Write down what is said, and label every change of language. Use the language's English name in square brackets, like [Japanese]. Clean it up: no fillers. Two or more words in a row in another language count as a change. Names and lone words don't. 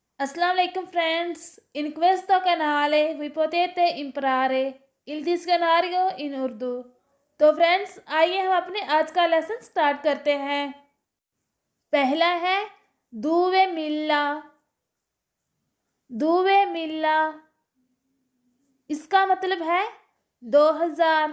[Arabic] السلام عليكم friends. [Italian] In questo canale vi potete imparare il dizionario in उर्दू। [Urdu] تو فرینڈز آئیے ہم اپنے آج کا [English] lesson start [Urdu] کرتے ہیں. پہلا ہے [Italian] duemila. duemila [Urdu] اس کا مطلب ہے 2000.